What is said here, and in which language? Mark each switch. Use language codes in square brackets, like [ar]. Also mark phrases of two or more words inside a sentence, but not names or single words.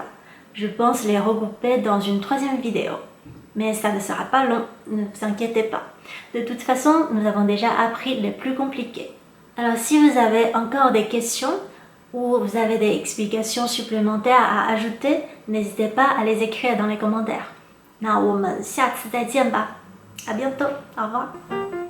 [fr] Je pense les regrouper dans une troisième vidéo. Mais ça ne sera pas long, ne vous inquiétez pas. De toute façon, nous avons déjà appris les plus compliqués. Alors si vous avez encore des questions ou vous avez des explications supplémentaires à ajouter, n'hésitez pas à les écrire dans les commentaires. [zh] 那我们下次再见吧， [fr] à bientôt， au revoir。